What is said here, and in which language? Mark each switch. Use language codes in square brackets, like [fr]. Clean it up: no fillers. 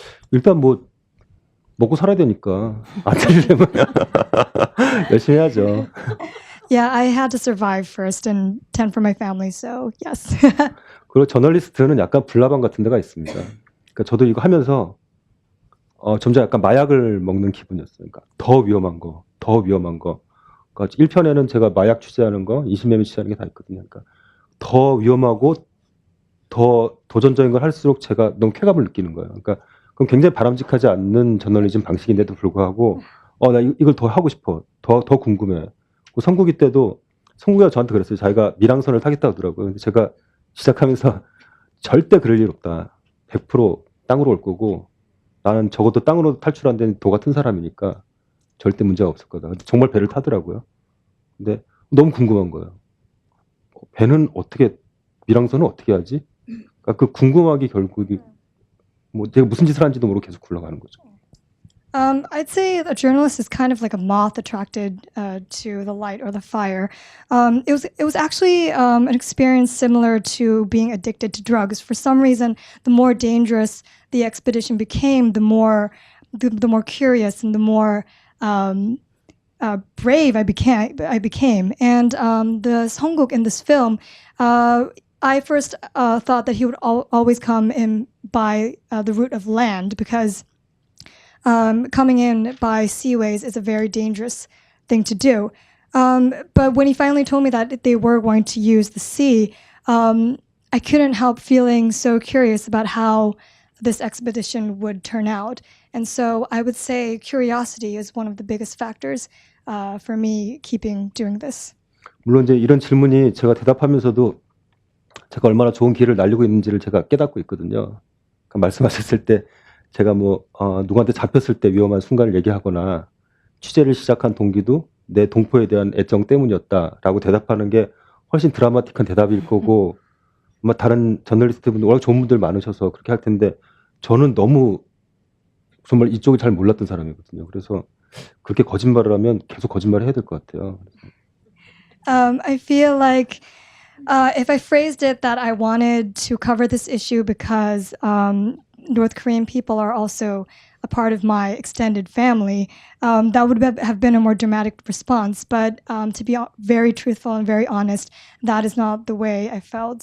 [ko] 일단 뭐 먹고 살아야 되니까 안 되려면 열심히 해야죠. [en] Yeah, I had to survive first and tend for my family, so yes. [ko] 그리고 저널리스트는 약간 불나방 같은 데가 있습니다. 그러니까 저도 이거 하면서 점점 약간 마약을 먹는 기분이었어요. 그러니까 더 위험한 거. 그러니까 1편에는 제가 마약 취재하는 거, 인신매매 취재하는 게 다 있거든요. 그러니까 더 위험하고 더 도전적인 걸 할수록 제가 너무 쾌감을 느끼는 거예요. 그러니까 그럼 굉장히 바람직하지 않는 저널리즘 방식인데도 불구하고 나 이걸 더 하고 싶어. 더 궁금해. 그 성국이 때도 성국이가 저한테 그랬어요. 자기가 밀항선을 타겠다고 하더라고요. 근데 제가 시작하면서 절대 그럴 일 없다. 100% 땅으로 올 거고 나는 적어도 땅으로 탈출 안 된 도 같은 사람이니까 절대 문제가 없을 거다. 근데 정말 배를 타더라고요. 근데 너무 궁금한 거예요. 배는 어떻게 밀항선은 어떻게 하지? 그러니까 그 궁금하기 결국이 뭐 제가 무슨 짓을 하는지도 모르고 계속 굴러가는 거죠. [en] I'd say a journalist is kind of like a moth attracted to the light or the fire. It was actually an experience similar to being addicted to drugs. For some reason, the more dangerous the expedition became, the more curious and the more brave I became. And the Songguk in this film, I first thought that he would always come in by the route of land because coming in by seaways is a very dangerous thing to do. But when he finally told me that they were going to use the sea, I couldn't help feeling so curious about how this expedition would turn out. And so I would say curiosity is one of the biggest factors for me doing this. [ko] 물론 이제 이런 질문이 제가 대답하면서도 제가 얼마나 좋은 길을 날리고 있는지를 제가 깨닫고 있거든요. 그러니까 말씀하셨을 때 제가 뭐 누구한테 잡혔을 때 위험한 순간을 얘기하거나 취재를 시작한 동기도 내 동포에 대한 애정 때문이었다라고 대답하는 게 훨씬 드라마틱한 대답일 거고 아마 다른 저널리스트분들 워낙 좋은 분들 많으셔서 그렇게 할 텐데 저는 너무 정말 이쪽을 잘 몰랐던 사람이거든요. 그래서 그렇게 거짓말을 하면 계속 거짓말을 해야 될 것 같아요. [en] I feel like if I phrased it that I wanted to cover this issue because North Korean people are also a part of my extended family, that would have been a more dramatic response. But to be very truthful and very honest, that is not the way I felt.